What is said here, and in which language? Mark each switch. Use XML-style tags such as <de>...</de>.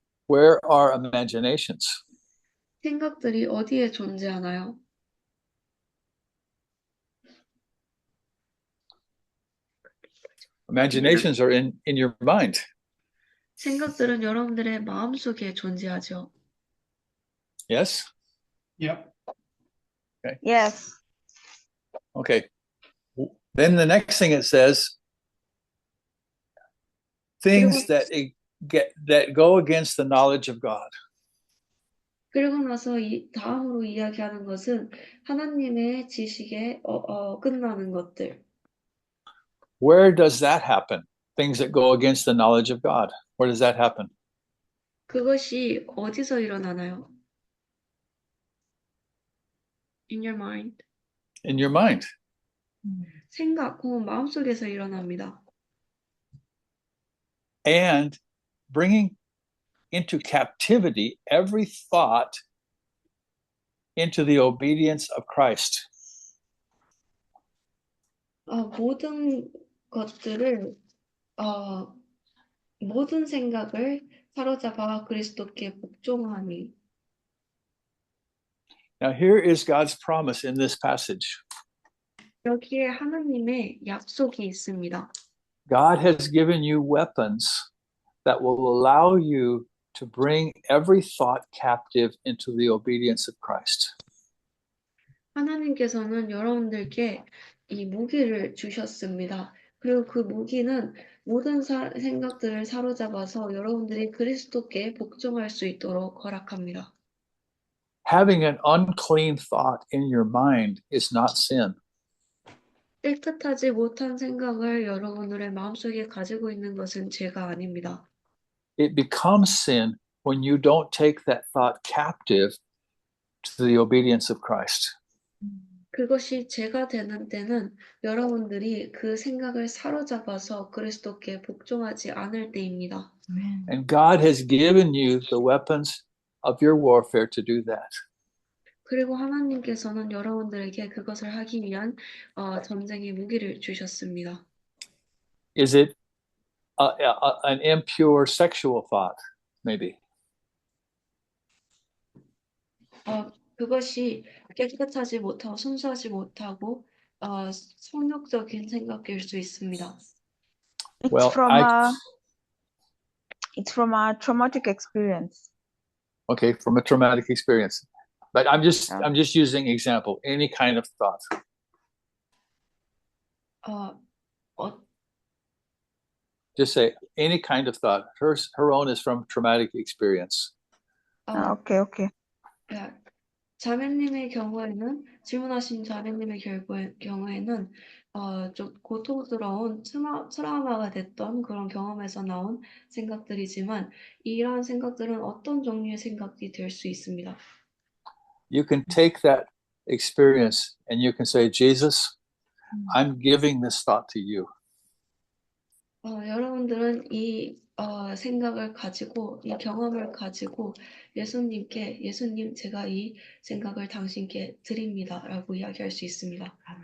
<en>Where are imaginations?</en> <ko>생각들이 어디에 존재하나요?</ko> <en>Imaginations are in your mind.</en> <ko>생각들은 여러분들의 마음속에 존재하죠.</ko> <en>Yes? Yep. Okay. Yes. Okay. Then the next thing it says, things that go against the knowledge of God.</en> <ko>그리고 나서 다음으로 이야기하는 것은 하나님의 지식에 어긋나는 것들.</ko> <en>Where does that happen? Things that go against the knowledge of God. Where does that happen?</en> <ko>그것이 어디서 일어나나요?</ko> <en>In your mind. In your mind.</en> <ko>생각 혹은 마음속에서 일어납니다.</ko> <en>and bringing into captivity every thought into the obedience of Christ.</en> <ko>모든 것들을 모든 생각을 사로잡아 그리스도께 복종하니.</ko> <en>Now, here is God's promise in this passage.</en> <ko>여기에 하나님의 약속이 있습니다.</ko> <en>God has given you weapons that will allow you to bring every thought captive into the obedience of Christ.</en> <ko>하나님께서는 여러분들께 이 무기를 주셨습니다. 그리고 그 무기는 모든 생각들을 사로잡아서 여러분들이 그리스도께 복종할 수 있도록 허락합니다.</ko> <en>Having an unclean thought in your mind is not sin.</en> <ko>깨끗하지 못한 생각을 여러분들의 마음속에 가지고 있는 것은 죄가 아닙니다.</ko> <en>It becomes sin when you don't take that thought captive to the obedience of Christ.</en> <ko>그것이 죄가 되는 때는 여러분들이 그 생각을 사로잡아서 그리스도께 복종하지 않을 때입니다.</ko> <en>And God has given you the weapons of your warfare to do that.</en> <ko>그리고 하나님께서는 여러분들에게 그것을 하기 위한 전쟁의 무기를 주셨습니다.</ko> <en>Is it an impure sexual thought, maybe?</en> <ko>그것이 깨끗하지 못하고 순수하지 못하고 성욕적인 생각일 수 있습니다.</ko> <en>Well, It's from a traumatic experience. Okay, from a traumatic experience. But I'm just using example, any kind of thought. Just say any kind of thought. Her own is from traumatic experience. Okay.</en> <ko>자매님의 경우에는 질문하신 자매님의 경우에는 좀 고통스러운 트라우마가 됐던 그런 경험에서 나온 생각들이지만 이러한 생각들은 어떤 종류의 생각이 될 수 있습니다.</ko> <en>You can take that experience and you can say, Jesus, I'm giving this thought to you.</en> <ko>여러분들은 이 생각을 가지고 이 경험을 가지고 예수님 제가 이 생각을 당신께 드립니다라고 이야기할 수 있습니다.</ko>